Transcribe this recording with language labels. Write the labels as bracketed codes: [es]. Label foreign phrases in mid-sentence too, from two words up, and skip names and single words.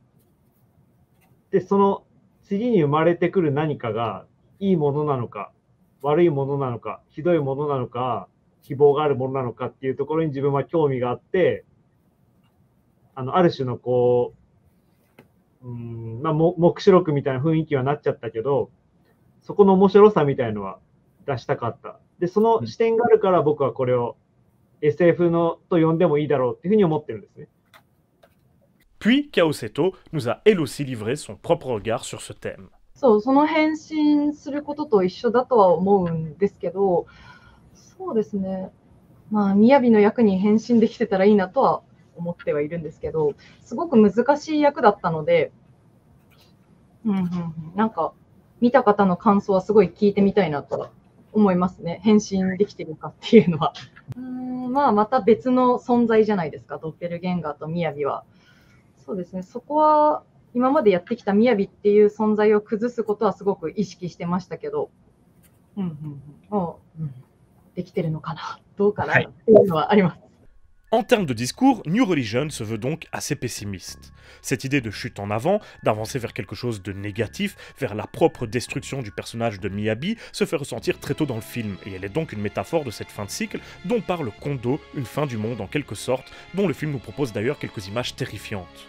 [ja] で、その次に生まれてくる何かがいいものなのか、悪いものなのか、ひどいものなのか、希望があるものなのかっていうところに自分は興味があって、ある種の黙示録みたいな雰囲気はなっちゃったけど、そこの面白さみたいのは出したかった。で、その視点があるから僕はこれを SF と呼んでもいいだろうっていうふうに思ってるんですね。 [fr] Puis, Kao Seto nous a elle aussi livré son propre regard sur ce thème. [ja] その変身することと一緒だとは思うんですけど、そうですね。雅の役に変身できてたらいいなとは思ってはいるんですけど、すごく難しい役だったので、なんか見た方の感想はすごい聞いてみたいなとは思いますね。変身できてるかっていうのは。また別の存在じゃないですか、ドッペルゲンガーと雅は。そうですね、そこは今までやってきた雅っていう存在を崩すことはすごく意識してましたけど、できてるのかな、どうかなっていうのはあります。 [fr] En termes de discours, New Religion se veut donc assez pessimiste. Cette idée de chute en avant, d'avancer vers quelque chose de négatif, vers la propre destruction du personnage de Miyabi, se fait ressentir très tôt dans le film, et elle est donc une métaphore de cette fin de cycle dont parle Kondo, une fin du monde en quelque sorte, dont le film nous propose d'ailleurs quelques images terrifiantes.